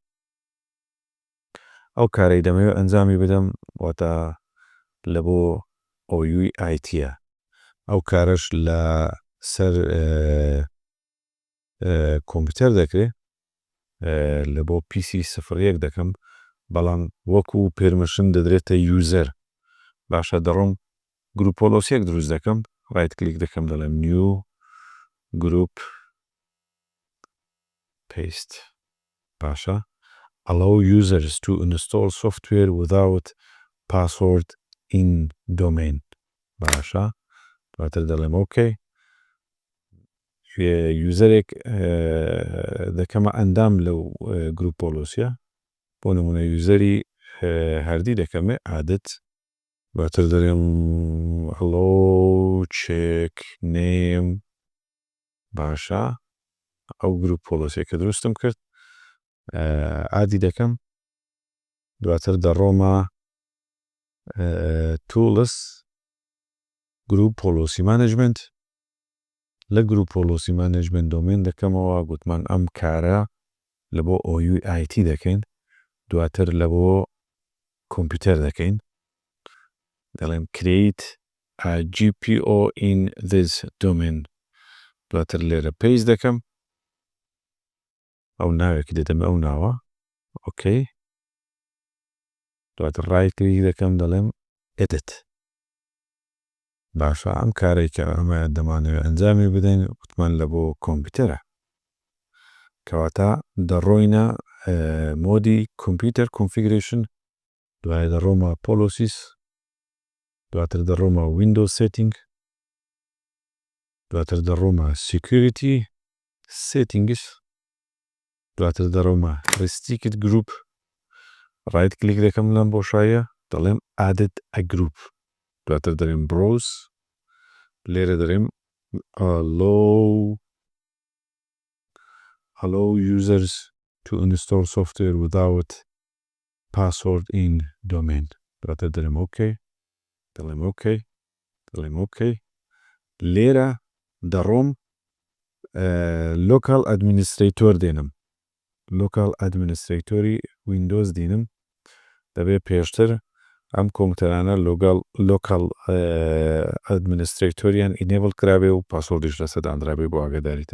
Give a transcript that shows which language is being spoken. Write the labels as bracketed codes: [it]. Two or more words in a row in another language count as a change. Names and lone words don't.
[ckb] ئەو کارەی دەمەوێت ئەنجامی بدەم واتە لە بۆ OUIITە، ئەو کارەش لە سەر کۆمپیوتەر دەکرێت لە بۆ PC 01 دەکەم، بەڵام وەکو پێرمیشن دەدرێتە یوزەر. باشە دەڕۆم گروپۆلۆسیەک دروست دەکەم، [en] right click [ckb] دەکەم دەڵێم [en] new group post. باشە allow users to install software without password in domain. [ckb] باشە دواتر دەڵێم ئۆکەی، یوزەرێک دەکەمە ئەندام لەو گروپۆلۆسیە، بۆ نمونە یوزەری هەردی دەکەمێ عادەت، دواتر دەڵێم [en] allow check name. [ckb] باشە ئەو گروپۆلۆسیە کە دروستم کرد عادی دەکەم، دواتر دەڕۆمە tools [en] group policy [ckb] مانجمنت، لە [en] group policy management [ckb] دۆمین دەکەمەوە، گوتمان ئەم کارە لە بۆ OUIT دەکەین، دواتر لە بۆ کۆمپیوتەر دەکەین، دەڵێم [en] create a GPO in this domain، [ckb] دواتر لێرە پیس دەکەم، ئەو ناوێکی دەدەمە ئەو ناوە ئۆکەی، دواتر [en] right click [ckb] دەکەم دەڵێم edit. باشە ئەم کارێک کە ئەمە دەمانەوێت ئەنجامی بدەین وتمان لە بۆ کۆمپیوتەرە، کەواتە دەڕۆینە مۆدی [en] computer configuration, [ckb] دوای دەڕۆمە پۆلۆسیس، دواتر دەڕۆمە [en] windows setting, [ckb] دواتر دەڕۆمە [en] security settings, [ckb] دواتر دەڕۆمە [en] restricted group, right click [ckb] دەکەم لەم بۆشاییە دەڵێم [en] added a group، [ckb] دواتر دەڵێم browse، لێرە دەڵێم [en] allow users to install software without password in domain، [ckb] دواتر دەڵێم ئۆکەی، دەڵێم ئۆکەی، دەڵێم ئۆکەی، لێرە دەڕۆم [en] local administrator [ckb] دێنم، [en] local administrator [ckb] ویندۆز دێنم، دەبێ پێشتر ئەم کۆمپیوتەرانە [en] local administrator [ckb] ئینێبڵ کرابێ و پاسۆردیش لەسەر دانرابێ بۆ ئاگاداریتە.